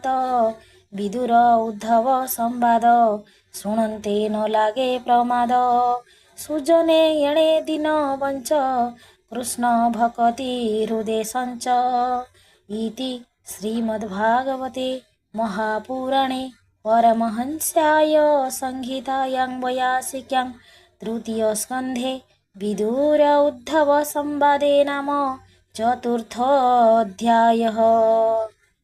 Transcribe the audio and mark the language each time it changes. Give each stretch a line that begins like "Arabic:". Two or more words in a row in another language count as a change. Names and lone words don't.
Odia: ବିଦୁର ଉଦ୍ଧବ ସମ୍ବାଦ ଶୁଣନ୍ତେ ନ ଲାଗେ ପ୍ରମାଦ। ସୁଜନେ ଏଣେ ଦିନ ବଞ୍ଚ କୃଷ୍ଣ ଭକତି ହୃଦେ ସଞ୍ଚ।
Sanskrit: ଇତି ଶ୍ରୀମଦ୍ଭାଗବତେ ମହାପୁରାଣେ परमहंस्याय संहितायां वैयासिक्यां तृतीय स्कन्धे विदुर उद्धव संवादे नाम चतुर्थोऽध्यायः।